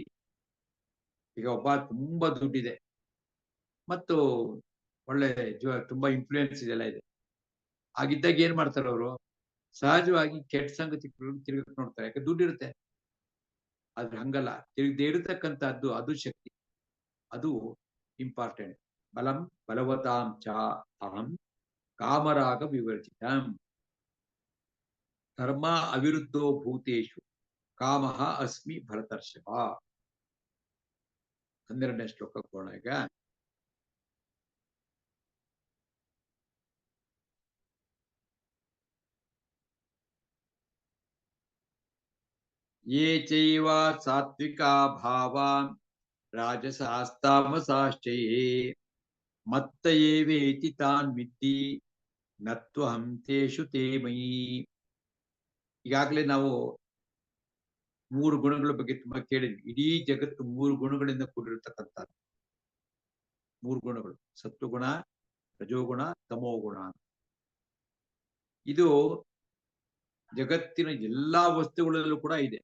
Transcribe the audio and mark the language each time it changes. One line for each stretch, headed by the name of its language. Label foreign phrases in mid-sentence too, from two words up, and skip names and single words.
Kannada: ಈಗ ಒಬ್ಬ ತುಂಬಾ ದುಡ್ಡಿದೆ ಮತ್ತು ಒಳ್ಳೆ ತುಂಬಾ ಇನ್ಫ್ಲೂಯೆನ್ಸ್ ಇದೆಲ್ಲ ಇದೆ. ಆಗಿದ್ದಾಗ ಏನ್ ಮಾಡ್ತಾರೆ ಅವರು? ಸಹಜವಾಗಿ ಕೆಟ್ಟ ಸಂಗತಿ ತಿರುಗಕ್ಕೆ ನೋಡ್ತಾರೆ, ಯಾಕೆ ದುಡ್ಡಿರುತ್ತೆ. ಆದ್ರೆ ಹಂಗಲ್ಲ, ತಿರುಗದೆ ಇರತಕ್ಕಂಥದ್ದು ಅದು ಶಕ್ತಿ, ಅದು ಇಂಪಾರ್ಟೆಂಟ್.
Sanskrit: ಬಲಂ ಬಲವತಾಂ ಚ ಅಹಂ ಕಾಮರಾಗ ವಿವರ್ಜಿತಂ ಧರ್ಮ ಅವಿರುದ್ಧೋ ಭೂತೇಶು ಕಾಮಃ ಅಸ್ಮಿ ಭರತರ್ಷಭ.
Kannada: 12ನೇ ಶ್ಲೋಕಕ್ಕೆ ಹೋಗೋಣ ಈಗ.
Sanskrit: ಯೇ ಚೈವ ಸಾತ್ವಿಕಾ ಭಾವಾನ್ ರಾಜಸಾಸ್ತಾಮಸಾಶ್ಚಯೇ ಮತ್ತ ಏವೇತಿ ತಾನ್ ವಿದ್ಧಿ ನತ್ವಹಂ ತೇಷು ತೇ ಮಯಿ.
Kannada: ಈಗಾಗಲೇ ನಾವು 3 ಗುಣಗಳ ಬಗ್ಗೆ ತುಂಬಾ ಕೇಳಿದ್ವಿ. ಇಡೀ ಜಗತ್ತು 3 ಗುಣಗಳಿಂದ ಕೂಡಿರತಕ್ಕಂಥದ್ದು. 3 ಗುಣಗಳು: ಸತ್ವಗುಣ, ರಜೋಗುಣ, ತಮೋಗುಣ. ಇದು ಜಗತ್ತಿನ ಎಲ್ಲಾ ವಸ್ತುಗಳಲ್ಲೂ ಕೂಡ ಇದೆ.